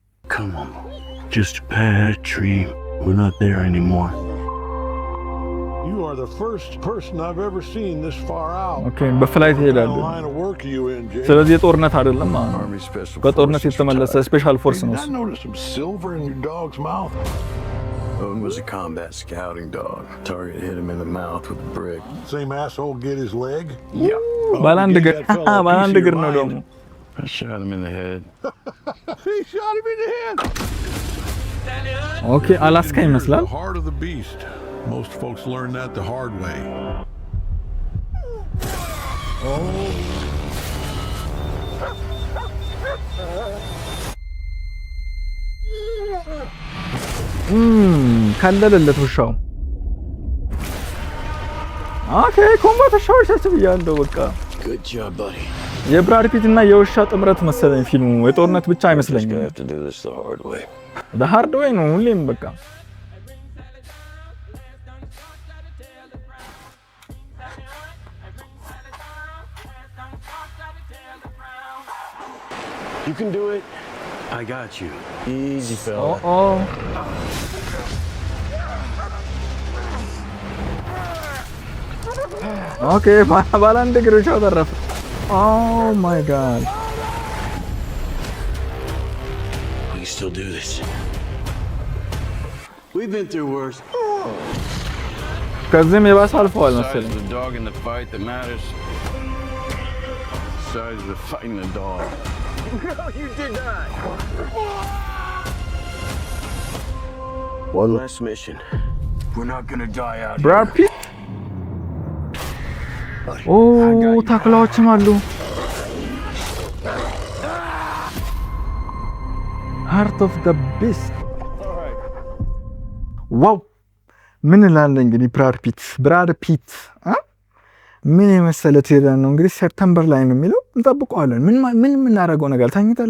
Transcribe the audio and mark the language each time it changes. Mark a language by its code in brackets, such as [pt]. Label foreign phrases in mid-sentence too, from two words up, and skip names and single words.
[am] ኦኬ፣ በፍላይት ይሄዳሉ። ስለዚህ የጦርነት አይደለም ማለት ነው። በጦርነት የተመለሰ [en] special force [am] ነው። [en] Owen was a combat scouting dog. Target hit him in the mouth with a brick. Same asshole get his leg? Yeah. Balandigir no domo. I shot him in the head. He shot him in the head. [am] Okay, Alaska ይመስላል. [en] The heart of the beast. Most folks learn that the hard way. [am] ካለለለት ውሻው። ኦኬ፣ ኮምባት ውሻዎች ተብያለሁ። በቃ [en] good job buddy. [am] የብራድ ፒት እና የውሻ ጥምረት መሰለኝ ፊልሙ። የጦርነት ብቻ አይመስለኝም። [en] the hard way [am] ነው ሁሌም በቃ። [en] You can do it. I got you. Easy fella. Oh. Okay, balandigir [am] ውሻው ተረፈ። [en] Oh my god. We can still do this. We've been through worse. [am] ከዚህም የባሰ አልፈዋል መሰለኝ። [en] The dog in the fight that matters. Size of the fighting the dog. No, you did not. One last mission. We're not gonna die out here. Brad Pitt. [am] ታክላዎችም አሉ። [en] heart of the beast። [am] ዋው! ምን እላለሁ እንግዲህ ብራድ ፒት ምን የመሰለ ትሄዳን ነው እንግዲህ ሴፕቴምበር ላይ ነው የሚለው። እንጠብቀዋለን። ምን የምናደርገው ነገር ታኝታለህ?